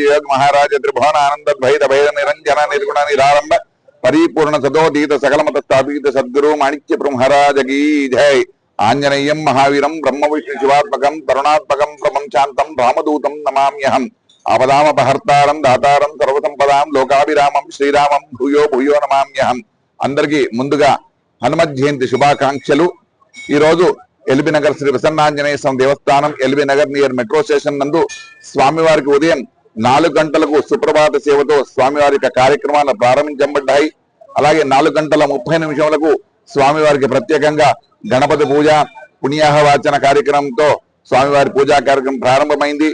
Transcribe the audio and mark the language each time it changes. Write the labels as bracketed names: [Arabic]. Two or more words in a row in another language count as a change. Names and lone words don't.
[Sanskrit] योग महाराज त्रिभुवन आनंद भैद भैद निरंजन निर्गुण निरारंभ परिपूर्ण सदोदीत सकलमत स्थापित सद्गुरु माणिक्य ब्रह्मराज [Hindi] की जय। [Sanskrit] आंजनेयं महावीरं ब्रह्म विष्णु शिवात्मकं करुणात्मकं प्रभं शांतं रामदूतं नमाम्यहं। आपदामपहर्तारं दातारं सर्वसंपदां लोकाभिरामं श्रीरामं भूयो भूयो नमाम्यहं। [Telugu] अंदरिकी ముందుగా హనుమత్ జయంతి శుభాకాంక్షలు। ఈ రోజు ఎల్బీ నగర్ శ్రీ ప్రసన్నాంజనేయ స్వామి దేవస్థానం ఎల్బీ నగర్ [English] near metro station [Telugu] నందు స్వామివారికి ఉదయం 4 గంటలకు సుప్రభాత సేవతో స్వామివారి కార్యక్రమాలు ప్రారంభించబడ్డాయి। అలాగే 4 గంటల 30 నిమిషాలకు స్వామివారికి ప్రత్యేకంగా గణపతి పూజ పుణ్యాహవాచన కార్యక్రమంతో స్వామివారి పూజా కార్యక్రమం ప్రారంభమైంది।